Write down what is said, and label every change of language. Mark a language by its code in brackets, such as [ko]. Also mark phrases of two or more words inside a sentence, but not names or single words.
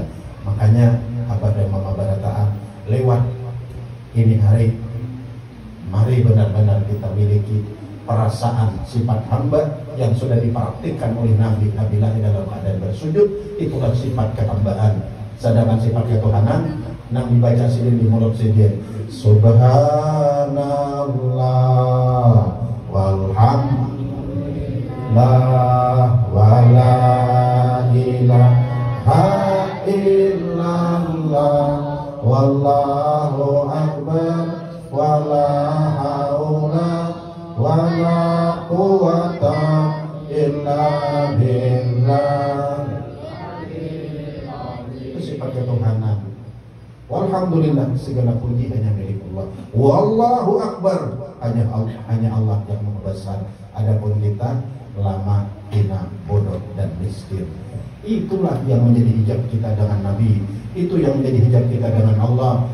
[id] Makanya kepada Mama Barataan lewat ini hari, mari benar-benar kita miliki perasaan sifat hamba yang sudah dipraktikkan oleh Nabi apabila di dalam keadaan bersujud. Itulah sifat kehambaan. Sedangkan sifat ketuhanan yang dibaca sendiri di mulut sendiri, [ar] سبحان الله والحمد لله ولا إله إلا الله والله أكبر ولا حول ولا قوة إلا بالله. [id] Itu sifat ketuhanan. Walhamdulillah, segala puji hanya milik Allah. [ar] والله أكبر, [id] hanya Allah yang maha besar. Adapun kita lama, hina, bodoh, dan miskin. Itulah yang menjadi hijab kita dengan Nabi. Itu yang menjadi hijab kita dengan Allah.